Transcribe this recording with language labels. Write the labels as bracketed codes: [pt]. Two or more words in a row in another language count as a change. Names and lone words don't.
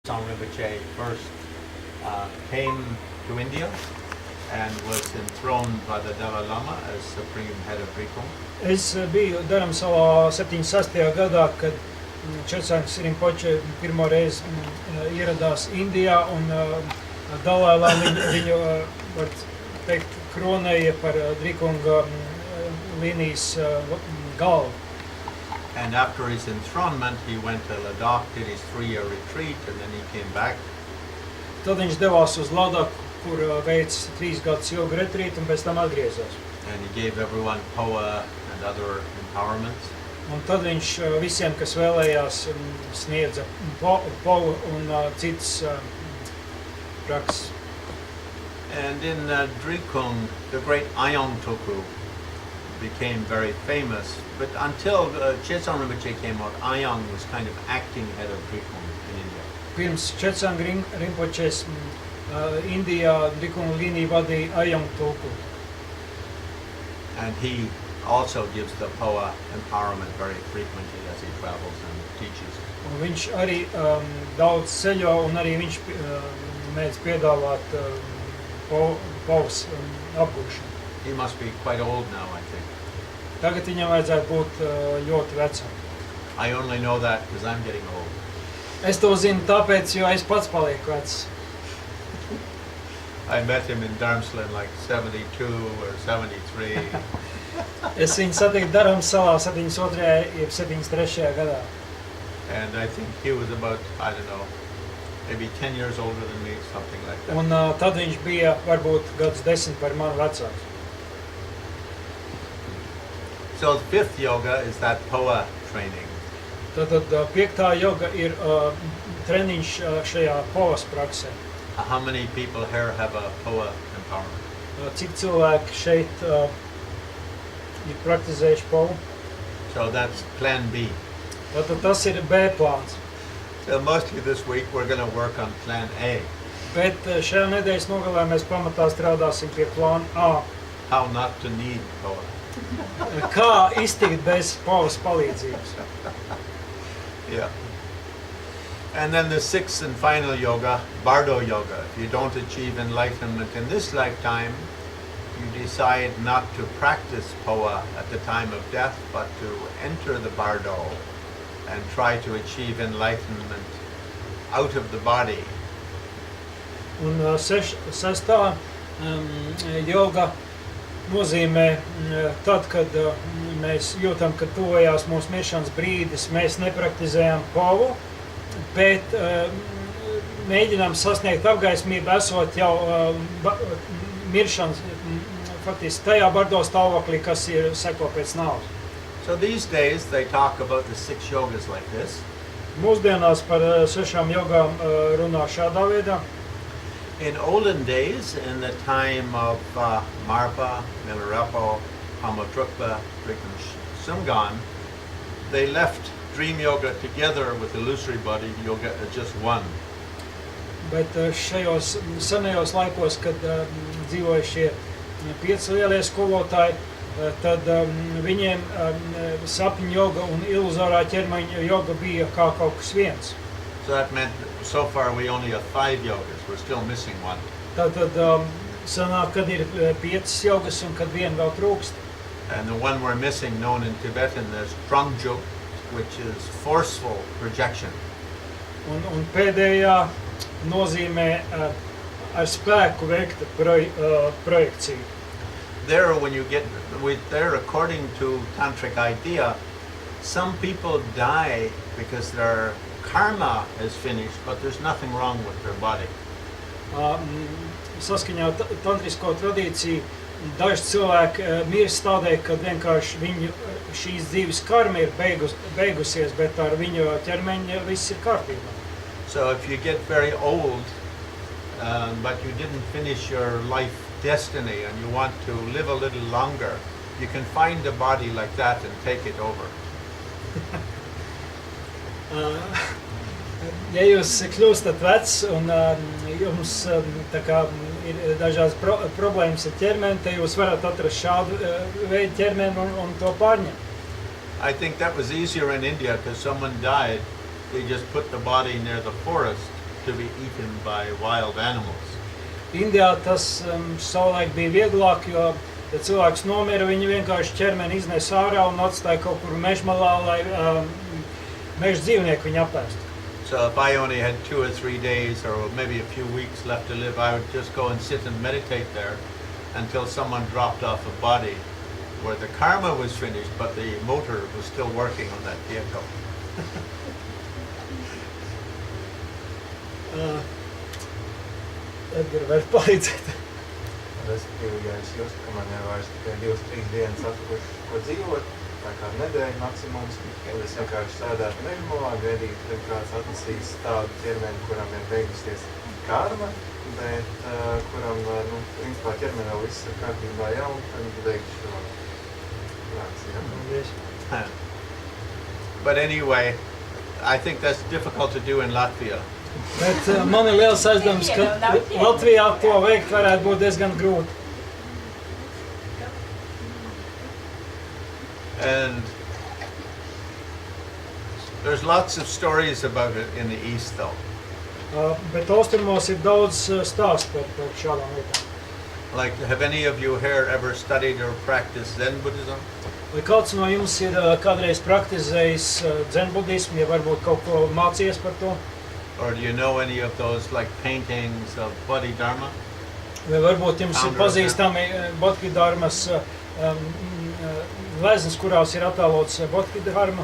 [en] Rinpoche first came to India and was enthroned by the Dalai Lama as supreme head of Drikung. [lv] Es biju Dharamsalā 76. gadā, kad Četsāns Rinpoche pirmo reizi ieradās Indijā un Dalai Lama viņu, var teikt, kronēja par Drikunga līnijas galvu. [en] And after his enthronement, he went to Ladakh, did his 3-year retreat, and then he came back. [lv] Tad viņš devās uz Ladaku, kur veic 3 gadus ilgu retrītu un pēc tam atgriezās. [en] And he gave everyone poa and other empowerments. [lv] Un tad viņš visiem, kas vēlējās, sniedza povu un citas prakses. [en] And in Drikung, the great Ayong Toku became very famous. But until Chetsang Rinpoche came out, Ayong was kind of acting head of Drikung in India. [lv] Pirms Chetsang Rinpoches Indijā Drikunga līniju vadīja Ayong Toku. [en] And he also gives the poa empowerment very frequently as he travels and teaches. [lv] Un viņš arī daudz ceļo un arī viņš mēdz piedāvāt povas apgūšanu. [en] He must be quite old now, I think. [lv] Tagad viņam vajadzētu būt ļoti vecam. [en] I only know that because I'm getting old. [lv] Es to zinu tāpēc, jo es pats palieku vecs. [en] I met him in Dharamsala in like 72 or 73. [lv] Es viņu satiku Dharamsalā 72. jeb 73. gadā. [en] And I think he was about, I don't know, maybe 10 years older than me, something like that. [lv] Un tad viņš bija varbūt gadus 10 par manu vecāks. [en] So the 5th yoga is that poa training. [lv] Tad 5. joga ir treniņš šajā povas praksē. [en] How many people here have a poa empowerment? [lv] Cik cilvēki šeit ir praktizējuši povu? [en] So that's plan B. [lv] Tātad tas ir B plāns. [en] So mostly this week we're going to work on plan A. [lv] Bet šajā nedēļas nogalē mēs pamatā strādāsim pie plāna A. [en] How not to need poa. [lv] Kā iztikt bez povas palīdzības. [en] Yeah. And then the 6th and final yoga, Bardo Yoga. If you don't achieve enlightenment in this lifetime, you decide not to practice poa at the time of death, but to enter the Bardo and try to achieve enlightenment out of the body. [lv] Un sestā joga nozīmē tad, kad mēs jūtam, ka tuvojās mūsu miršanas brīdis, mēs nepraktizējam povu, bet mēģinām sasniegt apgaismību, esot jau miršanas, faktiski tajā bardo stāvoklī, kas ir seko pēc nāves. [en] So these days they talk about the 6 yogas like this. [lv] Mūsdienās par 6 jogām runā šādā veidā. [en] In olden days, in the time of Marpa, Milarepo, Pamatrukpa, Drikung, Sumgan, they left dream yoga together with illusory body yoga as just one. [lv] Bet šajos senajos laikos, kad dzīvoja šie 5 lielie skolotāji, tad viņiem sapņu joga un iluzorā ķermeņa joga bija kā kaut kas viens. [en] So that meant so far we only have 5 yogas. We're still missing one. [lv] Tad sanāk, kad ir 5 jogas un kad viena vēl trūkst. [en] And the one we're missing, known in Tibetan as Drikung, which is forceful projection. [lv] Un pēdējā nozīmē ar spēku veikta projekcija. [en] There, when you get there, according to tantric idea, some people die because their karma is finished, but there's nothing wrong with their body. [lv] Saskaņā tantrisko tradīciju daži cilvēki mirst tādēļ, ka vienkārši viņu šīs dzīves karma ir beigusies, bet ar viņu ķermeņa viss ir kārtībā. [en] So if you get very old, but you didn't finish your life destiny and you want to live a little longer, you can find a body like that and take it over. [lv] Ja jūs kļūstat vecs un jums tā kā ir dažādas problēmas ar ķermeni, tad jūs varat atrast šādu veidu ķermeni un to pārņemt. [en] I think that was easier in India because someone died, they just put the body near the forest to be eaten by wild animals. [lv] Indijā tas savulaik bija vieglāk, jo, ja cilvēks nomira, viņi vienkārši ķermeni iznes ārā un atstāja kaut kur mežmalā, lai meža dzīvnieki viņu apēstu. [en] So if I only had 2 or 3 days or maybe a few weeks left to live, I would just go and sit and meditate there until someone dropped off a body where the karma was finished, but the motor was still working on that vehicle. [lv] Edgar, var palīdzēt? Respektīvi, ja es jūtu, ka man ir vairs tikai 2-3 dienas atlikušas, ko dzīvot, tā kā nedēļa maksimums, tad es vienkārši sēdētu mežmalā, gaidītu, kad kāds atnesīs tādu ķermeni, kuram ir beigusies karma, bet kuram, principā ķermenī vēl viss ir kārtībā jau, tad beigšu šo prāci, [en] But anyway, I think that's difficult to do in Latvia. [lv] Bet man ir liels aizdoms, ka Latvijā to veikt varētu būt diezgan grūti. [en] And there's lots of stories about it in the East, though. [lv] Bet austrumos ir daudz stāstu par šādām lietām. [en] Like, have any of you here ever studied or practiced Zen Buddhism? [lv] Vai kāds no jums ir kādreiz praktizējis dzen budismu, ja varbūt kaut ko mācījies par to? [en] Or do you know any of those like paintings of Bodhidharma? [lv] Vai varbūt jums ir pazīstami Bodhidharmas gleznas, kurās ir attēlots Bodhidharma?